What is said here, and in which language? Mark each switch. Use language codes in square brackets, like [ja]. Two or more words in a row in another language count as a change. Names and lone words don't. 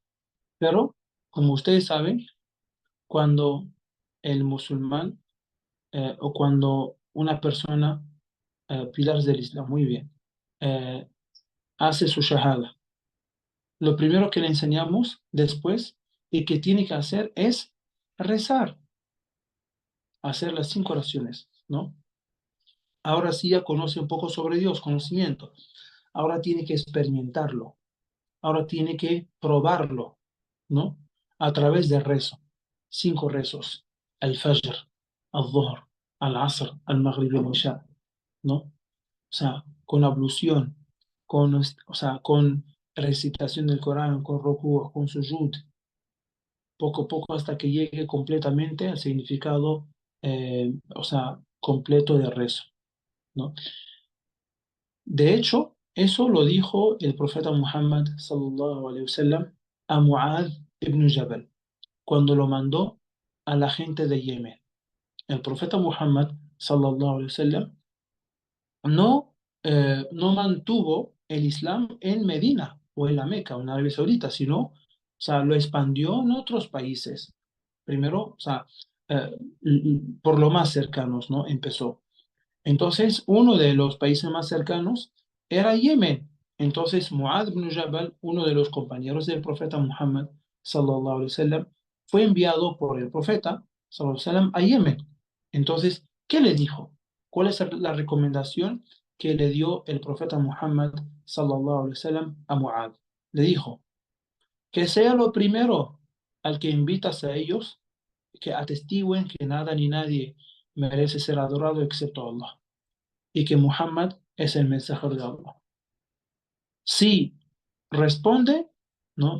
[es] Pero, como ustedes saben, cuando el musulmán o cuando una persona, pilares del Islam, muy bien, eh, hace su shahada, lo primero que le enseñamos después y que tiene que hacer es rezar, hacer las 5 oraciones, ¿no? Ahora sí ya conoce un poco sobre Dios, conocimiento. Ahora tiene que experimentarlo. Ahora tiene que probarlo, ¿no? A través del rezo. 5 rezos. Al-Fajr, al-Dhuhr, al-Asr, al-Maghrib y al-Isha, ¿no? O sea, con ablución, o sea, con recitación del Corán, con ruku, con sujud, poco a poco hasta que llegue completamente al significado, o sea, completo de rezo, ¿no? De hecho, eso lo dijo el profeta Muhammad [ar] صلى الله عليه وسلم [es] a Mu'adh ibn Jabal cuando lo mandó a la gente de Yemen. El profeta Muhammad [ar] صلى الله عليه وسلم [es] no mantuvo el Islam en Medina o en la Meca o en Arabia Saudita, sino, o sea, lo expandió en otros países. Primero, o sea, por lo más cercanos, ¿no? Empezó. Entonces, uno de los países más cercanos era Yemen. Entonces, Mu'adh ibn Jabal, uno de los compañeros del profeta Muhammad, [ar] صلى الله عليه وسلم, [es] fue enviado por el profeta, [ar] صلى الله عليه وسلم, a Yemen. [es] Entonces, ¿qué le dijo? ¿Cuál es la recomendación que le dio el profeta Muhammad, [ar] صلى الله عليه وسلم, [es] a Mu'adh? Le dijo, que sea lo primero al que invitas a ellos, que atestiguen que nada ni nadie merece ser adorado excepto Allah y que Muhammad es el mensajero de Allah. Si responde, ¿no?